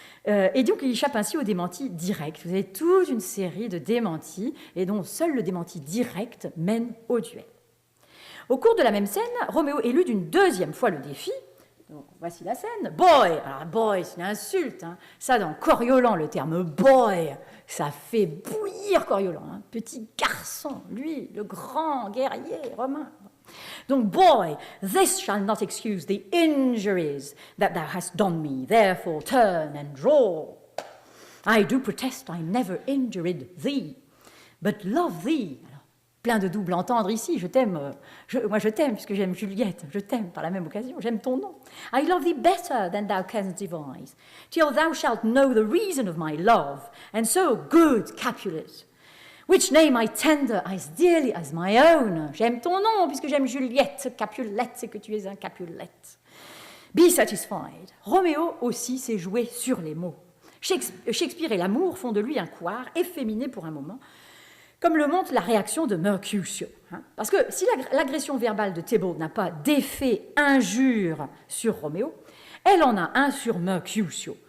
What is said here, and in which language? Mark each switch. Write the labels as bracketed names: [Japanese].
[French] Et donc il échappe ainsi au démenti direct. Vous avez toute une série de démentis et dont seul le démenti direct mène au duel. Au cours de la même scène, Roméo élude une deuxième fois le défi. Donc, voici la scène. Boy, alors boy, c'est une insulte. Ça, dans Coriolan, le terme boy, ça fait bouillir Coriolan. Petit garçon, lui, le grand guerrier romain. [English] Donc, boy, this shall not excuse the injuries that thou hast done me. Therefore, turn and draw. I do protest I never injured thee, but love thee. [French] Plein de double entendre ici, je t'aime, moi je t'aime puisque j'aime Juliette, je t'aime par la même occasion, j'aime ton nom. [English] I love thee better than thou canst devise, till thou shalt know the reason of my love, and so good Capulet, which name I tender as dearly as my own. [French] J'aime ton nom puisque j'aime Juliette, Capulet, c'est que tu es un Capulet. [English] Be satisfied. [French] Roméo aussi s'est joué sur les mots. Shakespeare et l'amour font de lui un couard efféminé pour un moment, comme le montre la réaction de Mercutio. Parce que si l'agression verbale de Tybalt n'a pas d'effet injure sur Roméo, elle en a un sur Mercutio.